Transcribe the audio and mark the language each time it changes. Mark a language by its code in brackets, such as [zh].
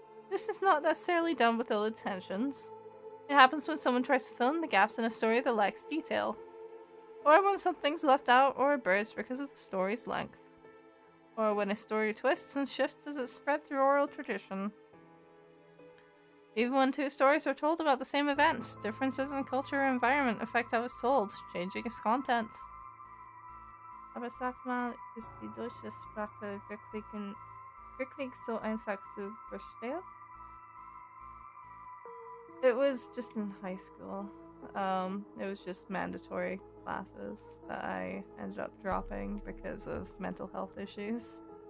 [en] This is not necessarily done with ill intentions. It happens when someone tries to fill in the gaps in a story that lacks detail, or when something's left out or abridged because of the story's length, or when a story twists and shifts as it's spread through oral tradition. Even when two stories are told about the same events, differences in culture or environment affect how it's told, changing its content. [de] Aber sag mal, ist die deutsche Sprache wirklich so einfach zu verstehen? [en] It was just in high school. It was just mandatory classes that I ended up dropping because of mental health issues.